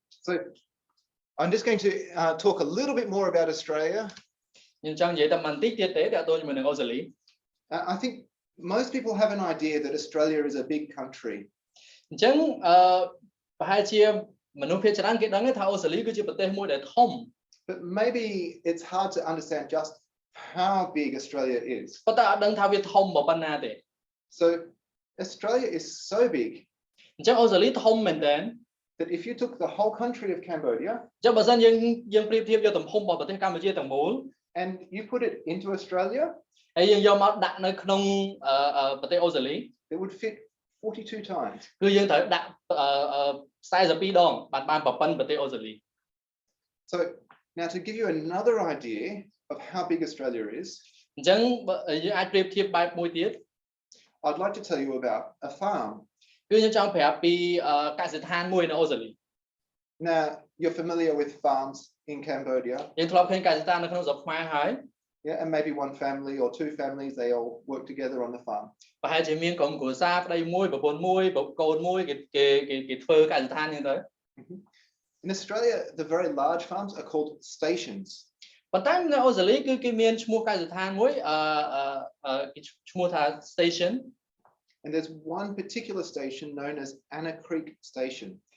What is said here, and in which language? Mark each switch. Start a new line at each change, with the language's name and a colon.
English: So I'm just going to talk a little bit more about Australia.
Khmer: ខ្ញុំចង់និយាយតែបន្តិចទៀតទេទាក់ទងជាមួយនឹងអូស្ត្រាលី
English: I think most people have an idea that Australia is a big country.
Khmer: អញ្ចឹងប្រហែលជាមនុស្សភាគច្រើនគេដឹងថាអូស្ត្រាលីគឺជាប្រទេសមួយដែលធំ
English: But maybe it's hard to understand just how big Australia is.
Khmer: ប៉ុន្តែអត់ដឹងថាវាធំប៉ុណ្ណាទេ
English: So Australia is so big
Khmer: អញ្ចឹងអូស្ត្រាលីធំមែនតើ
English: that if you took the whole country of Cambodia
Khmer: អញ្ចឹងបើសិនយើងប្រៀបធៀបយកទំហំរបស់ប្រទេសកម្ពុជាទាំងមូល
English: and you put it into Australia
Khmer: ហើយយើងយកមកដាក់នៅក្នុងប្រទេសអូស្ត្រាលី
English: it would fit 42 times.
Khmer: គឺយើងត្រូវដាក់42ដងបានប្រព័ន្ធប្រទេសអូស្ត្រាលី
English: So now to give you another idea of how big Australia is
Khmer: អញ្ចឹងយើងអាចប្រៀបធៀបបែបមួយទៀត
English: I'd like to tell you about a farm.
Khmer: គឺខ្ញុំចង់ប្រាប់ពីកសិដ្ឋានមួយនៅអូស្ត្រាលី
English: Now you're familiar with farms in Cambodia.
Khmer: យើងធ្លាប់ឃើញកសិដ្ឋាននៅក្នុងស្រុកខ្មែរហើយ
English: Yeah, and maybe one family or two families, they all work together on the farm.
Khmer: ប្រហែលជាមានក្រុមគ្រួសារប្តីមួយប្រពន្ធមួយកូនមួយគេធ្វើកសិដ្ឋានហ្នឹងទៅ
English: In Australia, the very large farms are called stations.
Khmer: ប៉ុន្តែនៅអូស្ត្រាលីគឺគេមានឈ្មោះកសិដ្ឋានមួយគេឈ្មោះថា station.
English: And there's one particular station known as Anna Creek Station.